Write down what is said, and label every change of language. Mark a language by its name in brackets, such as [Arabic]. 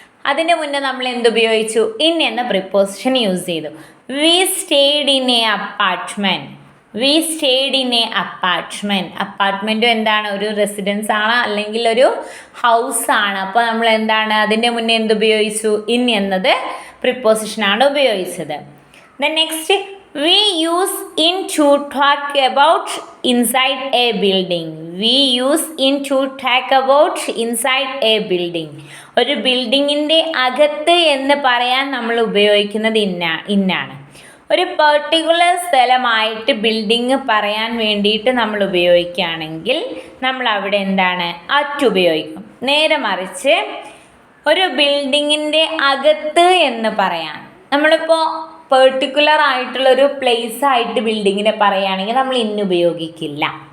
[Malayalam] അതിൻ്റെ മുന്നേ നമ്മൾ എന്തുപയോഗിച്ചു? ഇൻ എന്ന പ്രിപ്പോസിഷൻ യൂസ് ചെയ്തു. [English] We stayed in a apartment. We stayed in a apartment. [Malayalam] അപ്പാർട്ട്മെൻറ്റും എന്താണ്, ഒരു റെസിഡൻസ് ആണ് അല്ലെങ്കിൽ ഒരു ഹൗസ് ആണ്. അപ്പോൾ നമ്മൾ എന്താണ് അതിൻ്റെ മുന്നേ എന്തുപയോഗിച്ചു? ഇൻ എന്നത് പ്രിപ്പോസിഷനാണ് ഉപയോഗിച്ചത്. [English] Then next, we use in to talk about inside a building. We use in to talk about inside a building. [Malayalam] ഒരു ബിൽഡിങ്ങിൻ്റെ അകത്ത് എന്ന് പറയാൻ നമ്മൾ ഉപയോഗിക്കുന്നത് ഇന്നാണ്. ഒരു പെർട്ടിക്കുലർ സ്ഥലമായിട്ട് ബിൽഡിങ് പറയാൻ വേണ്ടിയിട്ട് നമ്മൾ ഉപയോഗിക്കുകയാണെങ്കിൽ നമ്മൾ അവിടെ എന്താണ്? അറ്റ് ഉപയോഗിക്കും. നേരെ മറിച്ച് ഒരു ബിൽഡിങ്ങിൻ്റെ അകത്ത് എന്ന് പറയാൻ നമ്മളിപ്പോൾ പെർട്ടിക്കുലർ ആയിട്ടുള്ളൊരു പ്ലേസ് ആയിട്ട് ബിൽഡിങ്ങിനെ പറയുകയാണെങ്കിൽ നമ്മൾ ഇന്ന് ഉപയോഗിക്കില്ല.